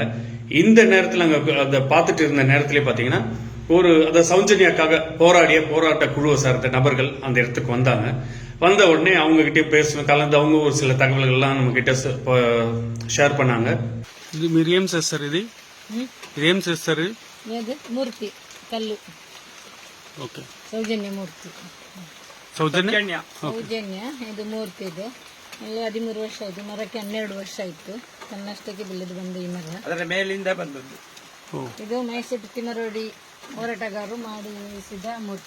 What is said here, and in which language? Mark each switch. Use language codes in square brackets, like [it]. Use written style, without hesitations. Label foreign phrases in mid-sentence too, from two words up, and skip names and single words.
[ta] இந்த நேரத்தில் அங்க அதை பார்த்துட்டு இருந்த நேரத்திலே பாத்தீங்கன்னா ஒரு அந்த சௌஜன்யாக்காக போராடிய போராட்ட குழுவை சார்ந்த நபர்கள் அந்த இடத்துக்கு வந்தாங்க. வந்த உடனே அவங்க கிட்டே பேசணும் கலந்து அவங்க ஒரு சில தகவல்கள்லாம் நம்ம கிட்ட ஷேர் பண்ணாங்க. இது மிரியம் சிஸ்டர், இது மிரியம் சிஸ்டர், [kn] ಇದು ಮೂರ್ತಿ ಕಲ್ಲು. ಓಕೆ, ಸೌಜನ್ಯ ಮೂರ್ತಿ. ಸೌಜನ್ಯ ಇದು ಮೂರ್ತಿ. ಇದು 13 ವರ್ಷ ಆಯ್ತು. ಮರಕ್ಕೆ 12 ವರ್ಷ ಆಯ್ತು. ತನ್ನಷ್ಟಕ್ಕೆ ಬೆಳೆದು ಬಂದ ಈ ಮರ. ಅದರ ಮೇಲಿಂದ ಬಂದದ್ದು. ಇದು ಮೈಸೂರು ತಿಮರೋಡಿ ಹೋರಾಟಗಾರರು ಮಾಡಿಸಿದ ಮೂರ್ತಿ.